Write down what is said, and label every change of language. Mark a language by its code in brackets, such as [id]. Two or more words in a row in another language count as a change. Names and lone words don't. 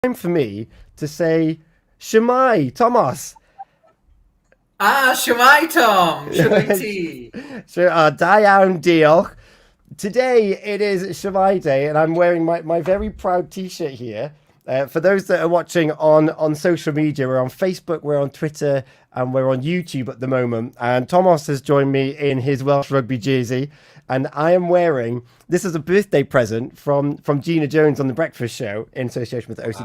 [en] time for me to say Shwmae, Tomos. [cy] Shwmae Tom, Shwmae T. So, da iawn, diolch. [en] Today it is Shwmae Day, and I'm wearing my very proud T-shirt here. For those that are watching on social media, we're on Facebook, we're on Twitter, and we're on YouTube at the moment. And Tomos has joined me in his Welsh rugby jersey, and I am wearing this is a birthday present from Gina Jones on the Breakfast Show in association with OC